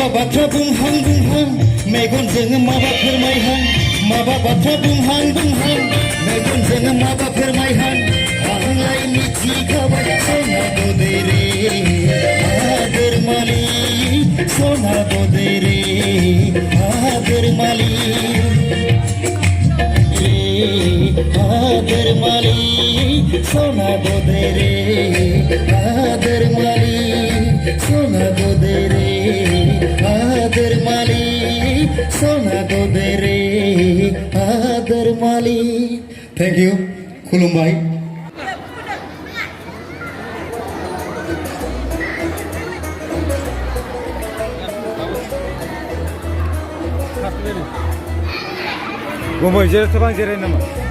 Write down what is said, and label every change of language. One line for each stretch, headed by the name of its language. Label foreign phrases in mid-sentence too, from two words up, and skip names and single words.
Bodo: बाथ्रा बुंहां मेगनजों माबा फोरमायहां माबा बाथ्रा बुंहां मेगनजों माबा फोरमायहां आंलाय मिथिखाबाय सना बोदै रे आदोर मालि सना बोदै रे आदोर मालि आदर माली सोना बोदे रे आदर माली सोना बोदे रे आदर माली सोना बोदे रे आदर माली
English: thank you
Bodo: खुलुमबाय Gomay jeray tabang jeray nama.